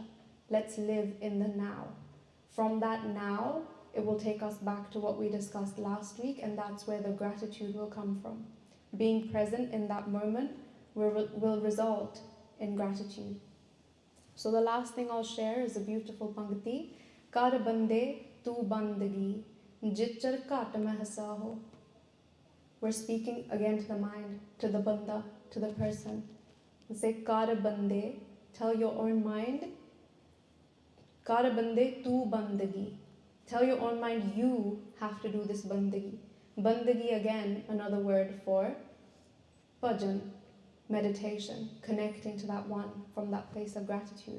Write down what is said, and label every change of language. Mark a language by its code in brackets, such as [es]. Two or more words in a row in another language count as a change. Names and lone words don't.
[en] Let's live in the now. From that now, it will take us back to what we discussed last week, and that's where the gratitude will come from. Being present in that moment will result in gratitude. So the last thing I'll share is a beautiful Pankti. [pa] ਕਰ ਬੰਦੇ ਤੂ ਬੰਦਗੀ, ਜਿਚਰ ਕਾਟ ਮੇਂ ਹਸਾ ਹੋ. [en] We're speaking again to the mind, to the banda, to the person. We say [pa] ਕਰ ਬੰਦੇ, [en] tell your own mind. [pa] ਕਰ ਬੰਦੇ ਤੂ ਬੰਦਗੀ. [en] Tell your own mind you have to do this bandagi. Bandagi, again, another word for bhajan, meditation, connecting to that one from that place of gratitude.